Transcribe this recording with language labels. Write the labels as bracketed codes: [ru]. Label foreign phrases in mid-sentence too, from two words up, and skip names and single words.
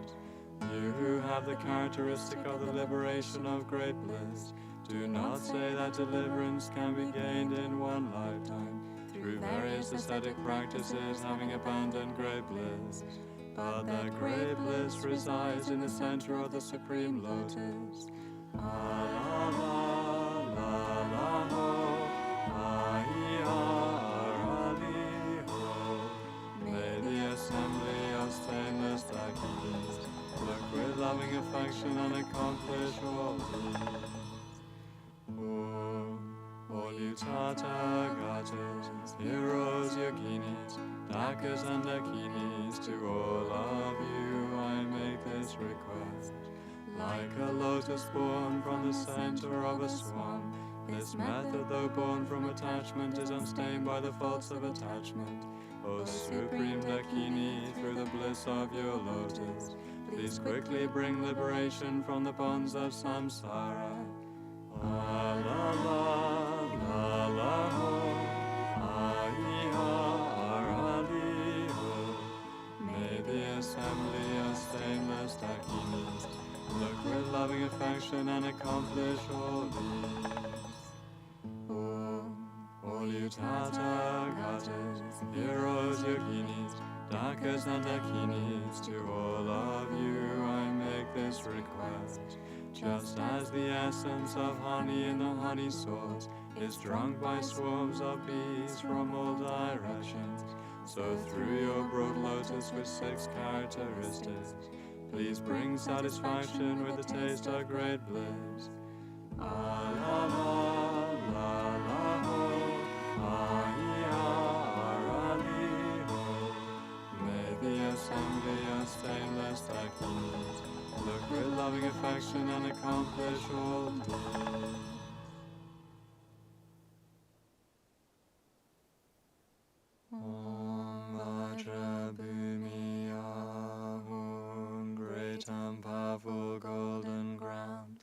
[en] You who have the characteristic of the liberation of great bliss, do not say that deliverance can be gained in one lifetime, through various ascetic practices having abandoned great bliss, but that great bliss resides in the center of the Supreme Lotus. La la la la la ho, ali ho. May the assembly of stainless Dakinis look with loving affection and accomplish all deeds. Oh, all you Tata Gatas, heroes, yoginis, Dakas and Dakinis, to all of you I make this request. Like a lotus born from the center of a swan, this method, though born from attachment, is unstained by the faults of attachment. O Supreme Dakini, through the bliss of your lotus, please quickly bring liberation from the bonds of samsara. La la la la la ho, ali ho. May the assembly of stainless Dakinis look with loving affection and accomplish all deeds. Oh, all you Tata Gatas, heroes, yoginis, Dakas and Dakinis, to all of you I make this request. Just as the essence of honey in the honey source is drunk by swarms of bees from all directions, so through your broad lotus with 6 characteristics, please bring satisfaction with the taste of great bliss. La la la la la ho, ali ho. May the assembly of stainless Dakinis look with loving affection and accomplish all deeds. [sa] Om Vajra Bhumi Ahum, [en] great and powerful golden ground.